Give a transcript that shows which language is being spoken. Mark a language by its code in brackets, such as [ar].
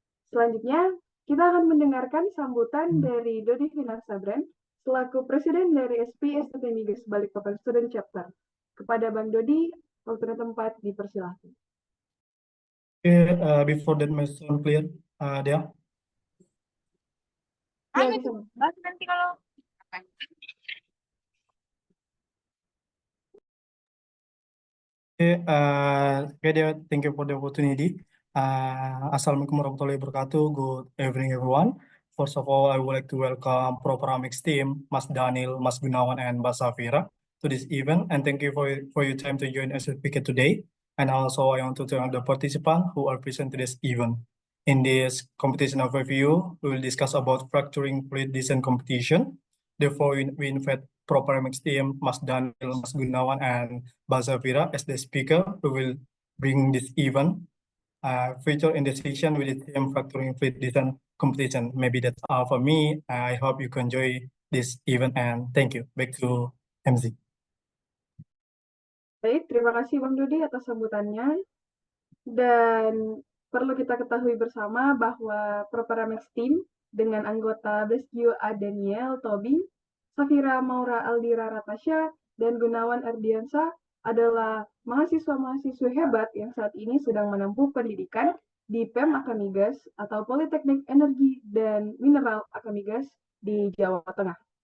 [id] Selanjutnya, kita akan mendengarkan sambutan dari Dodi Finansabran selaku Presiden dari SP STT Migas Balikpapan Student Chapter. Kepada Bang Dodi, waktu dan tempat dipersilahkan. [en] Okay, before that my sound clear, Dea. [id] Ya, bisa. Nanti kalau [en] Okay, Dea, thank you for the opportunity. Assalamualaikum warahmatullahi wabarakatuh. Good evening, everyone. First of all, I would like to welcome Proparamix team, Mas Daniel, Mas Gunawan, and Mbak Safira to this event, and thank you for your time to join us today. And also, I want to thank the participants who are present to this event. In this competition overview, we will discuss about fracturing fluid design competition. Therefore, we invite Proparamix team, Mas Daniel, Mas Gunawan, and Mbak Safira as the speaker who will bring this event feature in the session with the theme fracturing fluid design competition. Maybe that's all for me. I hope you can enjoy this event and thank you. Back to MC. [id] Baik, terima kasih Bang Dodi atas sambutannya. Dan perlu kita ketahui bersama bahwa Proparamix Team dengan anggota Besgio A. Daniel Tobing, Safira Maura Aldira Ratasha, dan Gunawan Ardiansa adalah mahasiswa-mahasiswa hebat yang saat ini sedang menempuh pendidikan di PEM Akamigas atau Politeknik Energi dan Mineral Akamigas di Jawa Tengah.